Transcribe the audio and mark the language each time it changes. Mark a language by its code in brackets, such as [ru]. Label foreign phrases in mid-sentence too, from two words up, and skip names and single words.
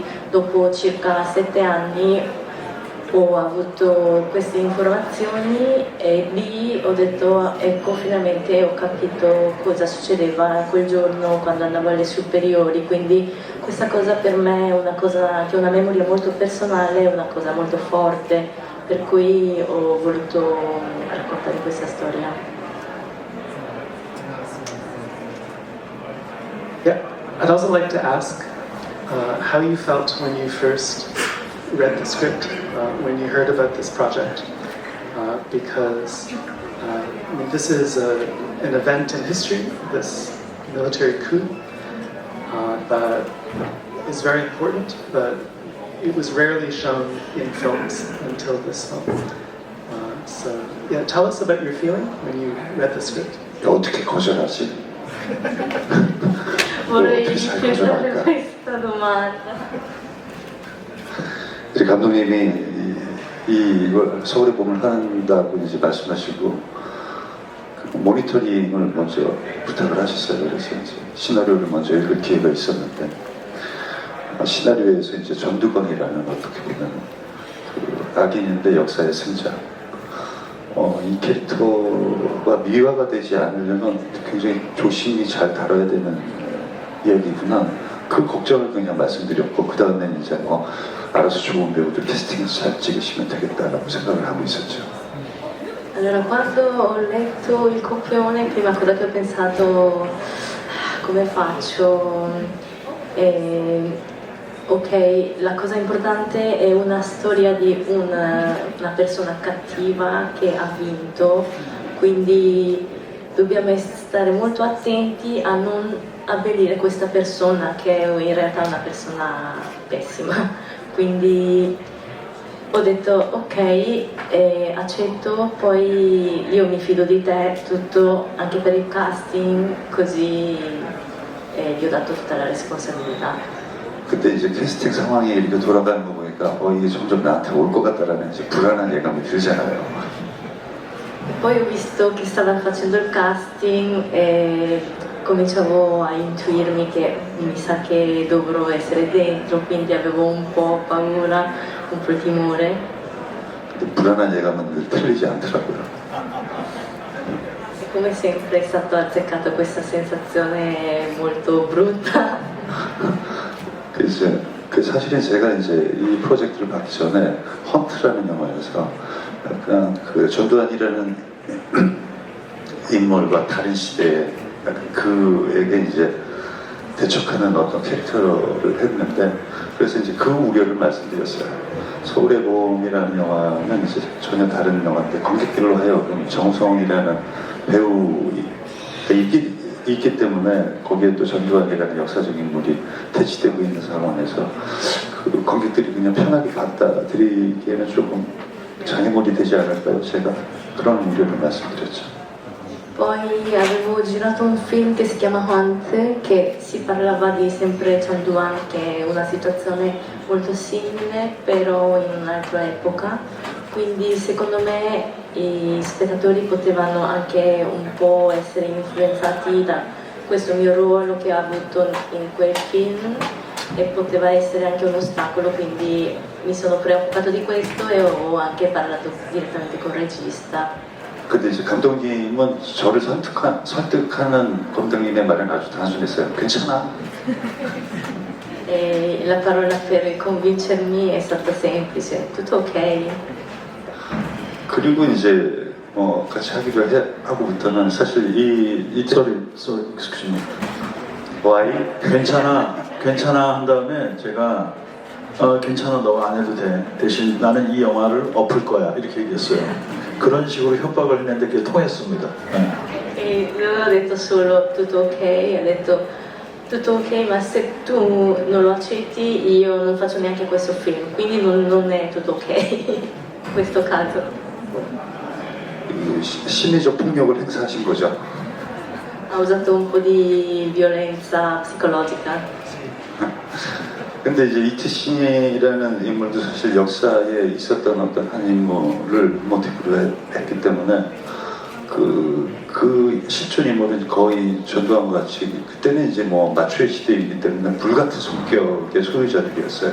[it] dopo circa 7 anni ho avuto queste informazioni e lì ho detto ecco finalmente ho capito cosa succedeva quel giorno quando andavo alle superiori, quindi questa cosa per me è una cosa che è una memoria molto personale, è una cosa molto forte, per cui ho voluto raccontare questa storia. [en] Yeah, I'd also like to ask how you felt when you first read the script, when you heard about this project, because I mean, this is an event in history, this military coup that is very important, but it was rarely shown in films until this film. So, yeah, tell us about your feeling when you read the script. [ko] 어떻게 거절하지? [it] Vorrei [ko] 어떻게 잘 [it] chiedere [ko] 거절할까? [it] questa domanda. [ko] 이제 감독님이 이걸 서울의 봄을 한다고 이제 말씀하시고 모니터링을 먼저 부탁을 하셨어요. 그래서 이제 시나리오를 먼저 읽을 기회가 있었는데 시나리오에서 이제 전두광이라는 어떻게 보면 그 악인인데 역사의 승자 이 캐릭터가 미화가 되지 않으려면 굉장히 조심히 잘 다뤄야 되는 이야기구나. 그 걱정을 그냥 말씀드렸고 그 다음에는 이제 알아서 좋은 배우들 캐스팅해서 잘 찍으시면 되겠다라고 생각을 하고 있었죠. [it] Allora, quando ho letto il copione, prima cosa che ho pensato, come faccio? Ok, la cosa importante è una storia di una persona cattiva che ha vinto, quindi dobbiamo stare molto attenti a non abbellire questa persona che è in realtà una persona pessima. Quindi ho detto ok, accetto, poi io mi fido di te, tutto anche per il casting, così gli ho dato tutta la responsabilità. [ko] 그때 이제 캐스팅 상황이 이렇게 돌아가는 거 보니까 이게 점점 나한테 올 것 같다라는 이제 불안한 예감이 들잖아요. [it] Poi ho visto che stavano facendo il casting e cominciavo a intuirmi che mi sa che dovrò essere dentro, quindi avevo un po' paura, un po' timore. [ko] 근데 불안한 예감은 늘 틀리지 않더라고요. [it] E come sempre è stato azzeccato questa sensazione molto brutta. [ko] 그래서 사실은 제가 이제 이 프로젝트를 받기 전에 헌트라는 영화에서 약간 그 전두환이라는 인물과 다른 시대에 약간 그에게 이제 대척하는 어떤 캐릭터를 했는데 그래서 이제 그 우려를 말씀드렸어요. 서울의 봄이라는 영화는 이제 전혀 다른 영화인데 관객들로 하여금 정성이라는 배우가 있기 때문에 거기에 또 전두환이라는 역사적인 인물이 대치되고 있는 상황에서 그 관객들이 그냥 편하게 받아들이기에는 조금 장애물이 되지 않을까요? 제가 그런 우려를 말씀드렸죠. [it] Poi avevo girato un film che si chiama Hunt, che si parlava di sempre Chang Duan, che è una situazione molto simile, però in un'altra epoca. Quindi secondo me i spettatori potevano anche un po' essere influenzati da questo mio ruolo che ho avuto in quel film e poteva essere anche un ostacolo, quindi mi sono preoccupato di questo e ho anche parlato direttamente con il regista. [ko] 근데 이제 감독님은 저를 설득하는 감독님의 말은 아주 단순했어요. 괜찮아. [it] E la parola per convincermi è stata semplice, tutto ok. [ko] 그리고 이제 같이 하기로 하고부터는 사실 이 [en] Sorry, excuse me. 와이 [ko] 괜찮아 한 다음에 제가 괜찮아 너 안 해도 돼. 대신 나는 이 영화를 엎을 거야 이렇게 얘기했어요. 그런 식으로 협박을 했는데 그게 통했습니다. 네. [it] E lui aveva detto solo tutto ok, ha detto tutto ok, ma se tu non lo accetti io non faccio neanche questo film, quindi non è tutto ok in questo caso. [ko] 심리적 폭력을 행사하신 거죠. [it] Ha usato un po' di violenza psicologica. [ko] 근데 이제 이트신이라는 인물도 사실 역사에 있었던 어떤 한 인물을 모티브로 했기 때문에 그 실존 인물은 거의 전두환과 같이 그때는 이제 뭐 마초의 시대이기 때문에 불같은 성격의 소유자들이었어요.